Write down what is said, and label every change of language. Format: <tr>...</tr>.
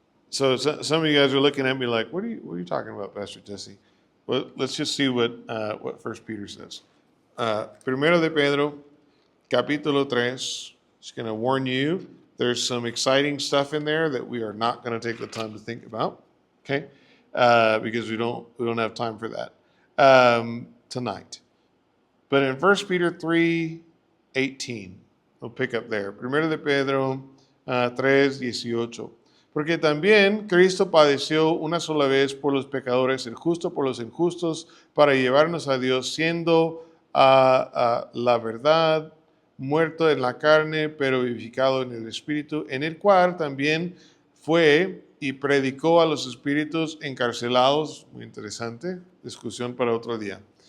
<en>So some of you guys are looking at me like, what are you talking about, Pastor Jesse? Well, let's just see what 1 Peter says.</en> <es>Primero de Pedro, capítulo 3.</es> <en>Just going to warn you, there's some exciting stuff in there that we are not going to take the time to think about, okay? Because we don't have time for that tonight. But in 1 Peter 3:18, we'll pick up there.</en> <es>Primero de Pedro 3:18. Porque también Cristo padeció una sola vez por los pecadores, el justo por los injustos, para llevarnos a Dios, siendo la verdad, muerto en la carne, pero vivificado en el Espíritu, en el cual también fue y predicó a los espíritus encarcelados, muy interesante, discusión para otro día,</es>